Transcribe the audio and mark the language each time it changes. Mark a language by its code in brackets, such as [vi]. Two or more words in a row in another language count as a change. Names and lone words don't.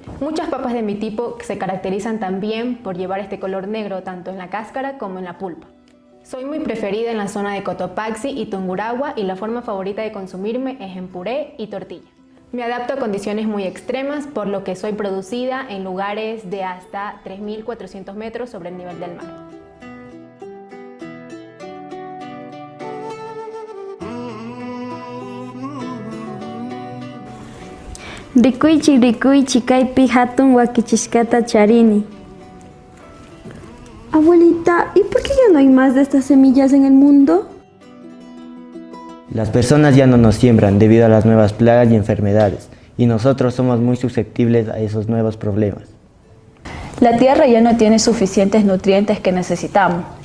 [es] Muchas papas de mi tipo se caracterizan también por llevar este color negro tanto en la cáscara como en la pulpa. Soy muy preferida en la zona de Cotopaxi y Tungurahua y la forma favorita de consumirme es en puré y tortilla. Me adapto a condiciones muy extremas, por lo que soy producida en lugares de hasta 3.400 metros sobre el nivel del mar. [qu] Rikuychi kaypi hatun wakichishkata charini. [es] Abuelita, ¿y por qué ya no hay más de estas semillas en el mundo? Las personas ya no nos siembran debido a las nuevas plagas y enfermedades, y nosotros somos muy susceptibles a esos nuevos problemas. La tierra ya no tiene suficientes nutrientes que necesitamos.